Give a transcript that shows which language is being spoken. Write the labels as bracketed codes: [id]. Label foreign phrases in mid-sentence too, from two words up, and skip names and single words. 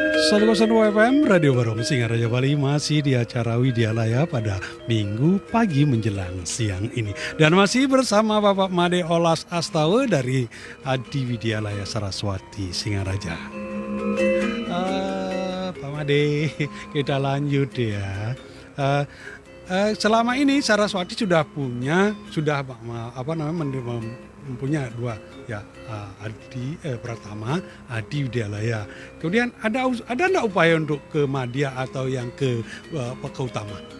[id] 102 FM Radio Barong Singaraja Bali masih di acara Widyalaya pada Minggu pagi menjelang siang ini. Dan masih bersama Bapak Made Olas Astawa dari Adi Widyalaya Saraswati Singaraja. Pak Made, kita lanjut ya. Selama ini Saraswati sudah mempunyai dua ya, Adi Pratama, Adi Widyalaya. Kemudian ada enggak upaya untuk ke Madya atau yang ke Utama?